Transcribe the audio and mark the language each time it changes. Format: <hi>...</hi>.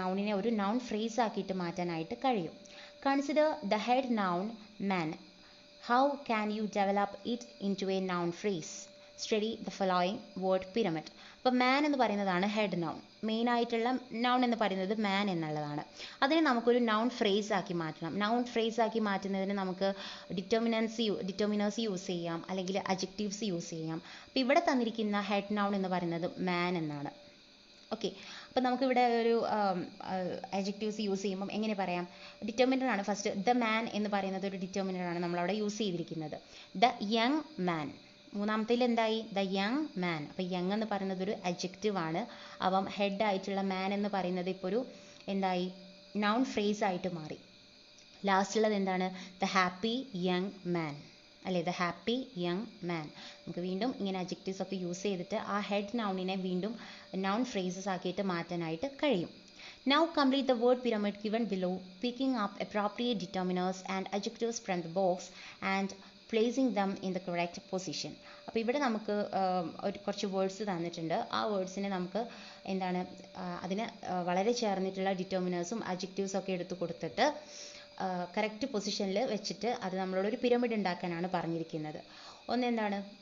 <ml>നൗണിനെ ഒരു noun phrase ആക്കിയിട്ട് മാറ്റാനായിട്ട് കഴിയും.</ml> <en>Consider the head noun man. How can you develop it into a noun phrase? Study the following word pyramid.</en> <ml>അപ്പോൾ മാൻ എന്ന് പറയുന്നതാണ് ഹെഡ് നൗൺ. മെയിൻ ആയിട്ടുള്ള നൗൺ എന്ന് പറയുന്നത് മാൻ എന്നുള്ളതാണ്. അതിനെ നമുക്കൊരു നൗൺ ഫ്രേസ് ആക്കി മാറ്റണം. നൗൺ ഫ്രേസ് ആക്കി മാറ്റുന്നതിന് നമുക്ക് ഡിറ്റർമിനേഴ്സ് യൂസ് ചെയ്യാം, അല്ലെങ്കിൽ അഡ്ജക്റ്റീവ്സ് യൂസ് ചെയ്യാം. അപ്പോൾ ഇവിടെ തന്നിരിക്കുന്ന ഹെഡ് നൗൺ എന്ന് പറയുന്നത് മാൻ എന്നാണ്. ഓക്കെ, അപ്പോൾ നമുക്കിവിടെ ഒരു അഡ്ജക്റ്റീവ്സ് യൂസ് ചെയ്യുമ്പം എങ്ങനെ പറയാം? ഡിറ്റർമിനർ ആണ് ഫസ്റ്റ്. ദ മാൻ എന്ന് പറയുന്നത് ഒരു ഡിറ്റർമിനർ ആണ് നമ്മളവിടെ യൂസ് ചെയ്തിരിക്കുന്നത്.</ml> <en>The young man.</en> <ml>മൂന്നാമത്തേൽ എന്തായി? The young man. അപ്പോൾ യങ് എന്ന് പറയുന്നത് ഒരു അഡ്ജക്റ്റീവ് ആണ്. അപ്പം ഹെഡ് ആയിട്ടുള്ള മാൻ എന്ന് പറയുന്നത് ഇപ്പോൾ ഒരു എന്തായി? നൗൺ ഫ്രേസ് ആയിട്ട് മാറി. ലാസ്റ്റുള്ളത് എന്താണ്?</ml> <en>the happy young man</en> <ml>അല്ലേ?</ml> <en>The happy young man.</en> <ml>നമുക്ക് വീണ്ടും ഇങ്ങനെ അഡ്ജക്റ്റീവ്സ് ഒക്കെ യൂസ് ചെയ്തിട്ട് ആ ഹെഡ് നൗണിനെ വീണ്ടും നൗൺ ഫ്രേസസ് ആക്കിയിട്ട് മാറ്റാനായിട്ട് കഴിയും.</ml> <en>Now complete the word pyramid given below, picking up appropriate determiners and adjectives from the box and placing them in the correct position.</en> <ml>അപ്പോൾ ഇവിടെ നമുക്ക് കുറച്ച് വേർഡ്സ് തന്നിട്ടുണ്ട്. ആ വേർഡ്സിനെ നമുക്ക് എന്താണ് അതിന് വളരെ ചേർന്നിട്ടുള്ള ഡിറ്റർമിനേഴ്സും അഡ്ജക്റ്റീവ്സും ഒക്കെ എടുത്ത് കൊടുത്തിട്ട് കറക്റ്റ് പൊസിഷനിൽ വെച്ചിട്ട് അത് നമ്മളോട് ഒരു പിരമിഡ് ഉണ്ടാക്കാനാണ് പറഞ്ഞിരിക്കുന്നത്. ഒന്ന് എന്താണ്?</ml>